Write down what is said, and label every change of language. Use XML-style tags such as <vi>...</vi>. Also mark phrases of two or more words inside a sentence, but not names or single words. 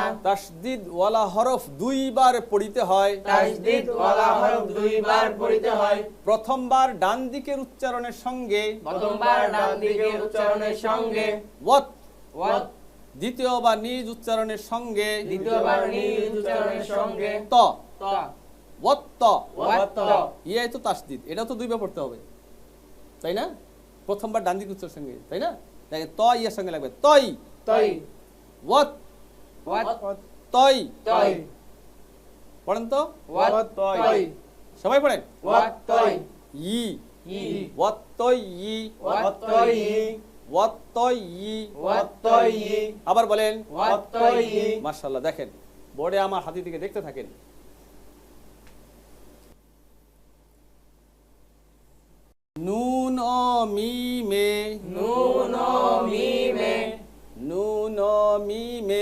<bn>তাসদীদ ওয়ালা হরফ দুইবার পড়িতে হয় তাসদীদ ওয়ালা হরফ দুইবার পড়িতে হয় প্রথমবার ডান দিকের উচ্চারণের সঙ্গে প্রথমবার ডান দিকের উচ্চারণের সঙ্গে ওয়াত ওয়াত দ্বিতীয়বার নিজ উচ্চারণের সঙ্গে দ্বিতীয়বার নিজ উচ্চারণের সঙ্গে ত ত ওয়াত্ত ওয়াত ইয়াই তো তাসদীদ এটাও তো দুইবার পড়তে হবে তাই না প্রথমবার ডান দিকের উচ্চারণের সঙ্গে তাই না দেখেন ত ইয়ার সঙ্গে লাগবে তই তই ওয়াত ওয়াত তই তই পড়েন তো ওয়াত তই সবাই পড়েন ওয়াত তই ই ই ওয়াত তই ই ওয়াত তই ওয়াত তই ই ওয়াত তই আবার বলেন ওয়াত তই মাশাআল্লাহ দেখেন বোর্ডে আমার হাতি দিকে দেখতে থাকেন নুন ও মিমে নুন ও মিমে নুন ও মিমে</bn>